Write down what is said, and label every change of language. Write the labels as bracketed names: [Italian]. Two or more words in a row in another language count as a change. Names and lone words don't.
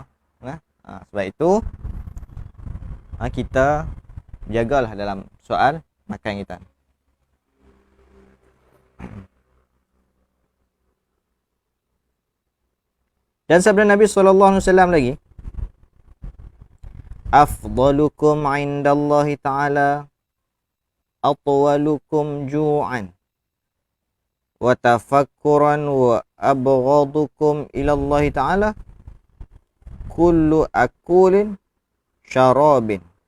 [Malay] Sebab itu, kita jagalah dalam soal makan kita. Dan sabda Nabi SAW lagi, [Arabic] أفضلكم عند الله تعالى أطولكم جوعا وتفكرا وأبغضكم إلى الله تعالى كل أكول شروب.